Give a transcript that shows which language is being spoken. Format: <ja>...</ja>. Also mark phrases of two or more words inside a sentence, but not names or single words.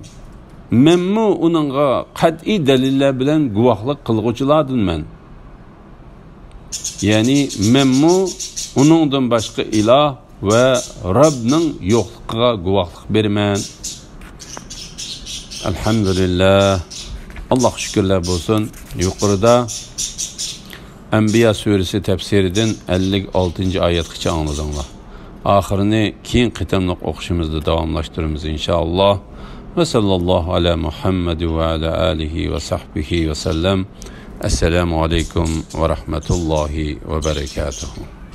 <uz>Menmu uningga qat'iy dalillar bilan guvohlik qilguvchilardanman. Ya'ni menmu uningdan boshqa iloh va Rabbning yo'qligiga guvohlik beraman." Alhamdulillah.</uz> <tr>Allah şükürler olsun. Yuqorida Enbiya suresi tefsirinden 56.</tr> <uz>ayetgacha anladыңlar. Axirini keyin qitimliq o'qishimizda davomlashtiramiz inshaalloh.</uz> <ar>وصلى الله على محمد وعلى آله وصحبه وسلم. السلام عليكم ورحمة الله وبركاته.</ar>